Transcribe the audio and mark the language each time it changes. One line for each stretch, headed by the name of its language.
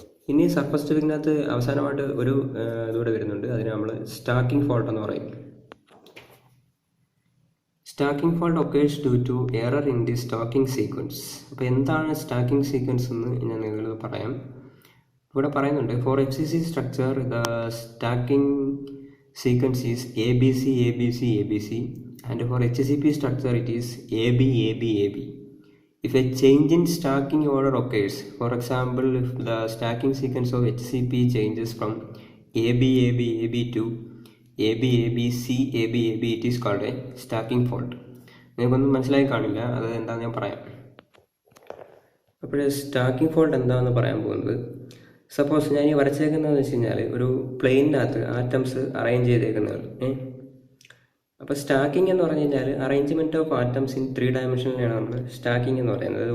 Malayalam: ഇനി സർഫസ് ഡിഫക്റ്റിനകത്ത് അവസാനമായിട്ട് ഒരു ഇതുകൂടെ വരുന്നുണ്ട്. അതിന് നമ്മൾ സ്റ്റാക്കിംഗ് ഫോൾട്ട് എന്ന് പറയും.
English: Stacking fault occurs due to error in the stacking sequence.
Malayalam: അപ്പോൾ എന്താണ് സ്റ്റാക്കിംഗ് സീക്വൻസ് എന്ന് ഞാൻ നിങ്ങൾക്ക് പറയാം. ഇവിടെ പറയുന്നുണ്ട്,
English: For FCC structure the stacking sequence is ABC ABC ABC, and for HCP structure it is AB AB AB. If a change in stacking order occurs, for example if the stacking sequence of HCP changes from AB AB AB to AB AB C AB AB, it is called a stacking fault.
Malayalam: നിങ്ങൾക്കൊന്നും മനസ്സിലായി കാണില്ല, അത് എന്താണെന്ന് ഞാൻ പറയാം. അപ്പോൾ stacking fault എന്താണെന്ന് പറയാൻ പോകുന്നത്, സപ്പോസ് ഞാൻ ഈ വരച്ചേക്കുന്നതെന്ന് വെച്ച് കഴിഞ്ഞാൽ ഒരു പ്ലെയിനിനകത്ത് ആറ്റംസ് അറേഞ്ച് ചെയ്തേക്കുന്നതാണ്. അപ്പോൾ സ്റ്റാക്കിംഗ് എന്ന് പറഞ്ഞു കഴിഞ്ഞാൽ
English: arrangement of atoms in 3
Malayalam: ഡയമെൻഷനിലാണ് നമ്മൾ സ്റ്റാക്കിംഗ് എന്ന് പറയുന്നത്.